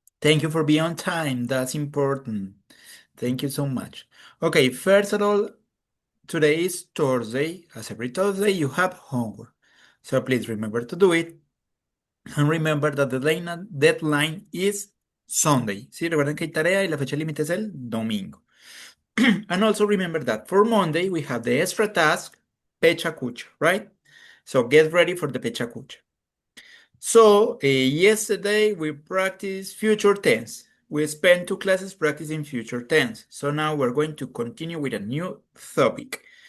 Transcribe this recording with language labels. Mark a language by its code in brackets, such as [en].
[en] Thank you for being on time. That's important. Thank you so much. Okay, first of all, today is Thursday. As every Thursday, you have homework. So please remember to do it. And remember that the deadline is Sunday. [es] Sí, recuerden que hay tarea y la fecha límite es el domingo. [en] And also remember that for Monday, we have the extra task, Pecha Kucha, right? So get ready for the Pecha Kucha. So yesterday we practiced future tense. We spent 2 classes practicing future tense. So now we're going to continue with a new topic.